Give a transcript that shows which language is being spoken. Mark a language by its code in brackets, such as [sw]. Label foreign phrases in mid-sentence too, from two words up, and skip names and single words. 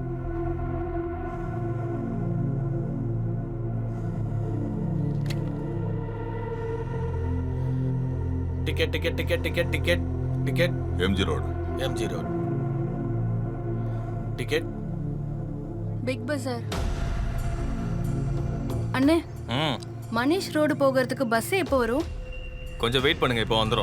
[hi] टिकट टिकट टिकट टिकट टिकट टिकट MG रोड टिकट बिग बाजार. [ta] அண்ணே, மணிஷ் ரோடு போகிறதுக்கு பஸ் எப்போ வரும்? கொஞ்சம் வெயிட் பண்ணுங்க, இப்போ வந்துடும்.